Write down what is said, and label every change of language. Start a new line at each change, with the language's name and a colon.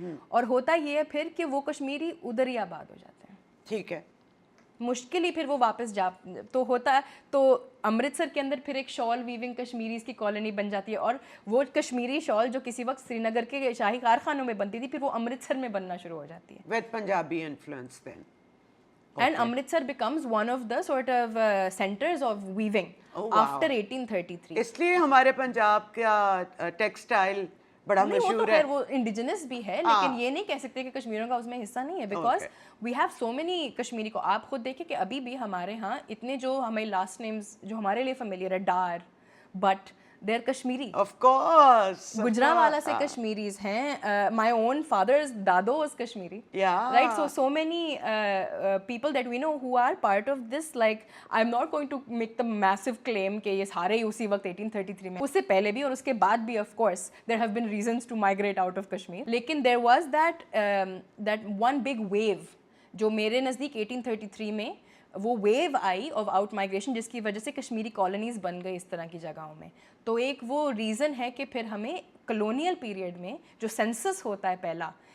Urdu: اور ہوتا یہ ہے پھر کہ وہ کشمیری ادھر ہی آباد ہو جاتے ہیں. ٹھیک ہے. مشکل ہی پھر وہ واپس جا تو ہوتا ہے, تو امرتسر کے اندر پھر ایک شال ویونگ کشمیریز کی کالونی بن جاتی ہے, اور وہ کشمیری شال جو کسی وقت سری نگر کے شاہی کارخانوں میں بنتی تھی پھر وہ امرتسر میں بننا شروع ہو جاتی ہے.
English: with Punjabi influence then. And Amritsar becomes one of the sort of centers of weaving after 1833.
Urdu: اس لیے ہمارے پنجاب کا ٹیکسٹائل بڑا مشہور ہے. وہ انڈیجنس بھی ہے, لیکن یہ نہیں کہہ سکتے کہ کشمیریوں کا اس میں حصہ نہیں ہے,
English: because we have so many Kashmiri
Urdu: کو. آپ خود دیکھیں کہ ابھی بھی ہمارے ہاں اتنے جو ہمیں لاسٹ نیمز جو ہمارے لیے فیملیئر ہے, Dar, but there Kashmiri.
English: Of course.
Urdu: Gujranwala سے کشمیریز ہیں.
English: My own father's dado is Kashmiri. Yeah. Right. So many people that we know who are part of this. Like I'm not going to make the massive claim
Urdu: کہ یہ سارے اسی وقت 1833 میں, اس سے پہلے بھی اور اس کے بعد بھی
English: of course there have been reasons to migrate out of Kashmir.
Urdu: لیکن
English: there was that one big wave
Urdu: جو میرے نزدیک 1833 میں وہ view I of out migration, جس کی وجہ سے کشمیری کالونیز بن گئی اس طرح کی جگہوں میں. تو ایک وہ ریزن ہے کہ پھر ہمیں کلونیل پیریڈ میں جو سینسس ہوتا ہے پہلا